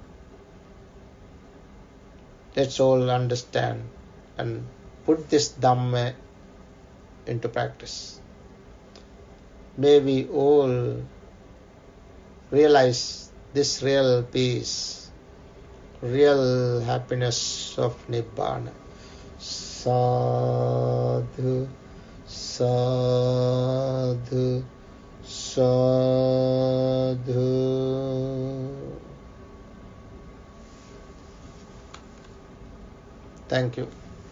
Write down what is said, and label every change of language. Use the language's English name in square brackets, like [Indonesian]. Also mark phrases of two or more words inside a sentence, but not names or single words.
[English] Let's all understand and put this Dhamma into practice. May we all realize this real peace, real happiness of Nibbana. [Pali] Sadhu, sadhu, sadhu. [English] Thank you.